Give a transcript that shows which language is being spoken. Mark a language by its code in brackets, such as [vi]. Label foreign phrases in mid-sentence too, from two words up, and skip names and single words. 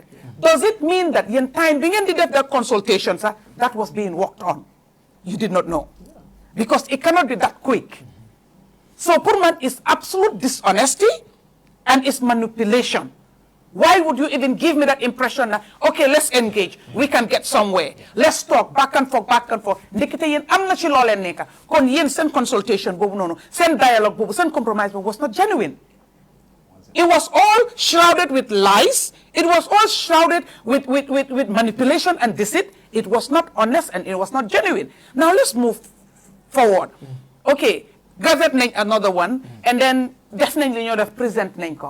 [en] Does it mean that in time, being in the consultations, that was being worked on? You did not know. Because it cannot be that quick. So Purman is absolute dishonesty and it's manipulation. Why would you even give me that impression that, okay, let's engage, we can get somewhere. Let's talk back and forth. [wo] Ndekete yen amna ci lolé neka. Kon yen sen consultation bobu nono, sen dialogue bobu, sen compromise bobu [en] was not genuine. It was all shrouded with lies. It was all shrouded with manipulation and deceit. It was not honest and it was not genuine. Now let's move forward. Okay, gazette nañ another one, and then definitely you know the present nañ.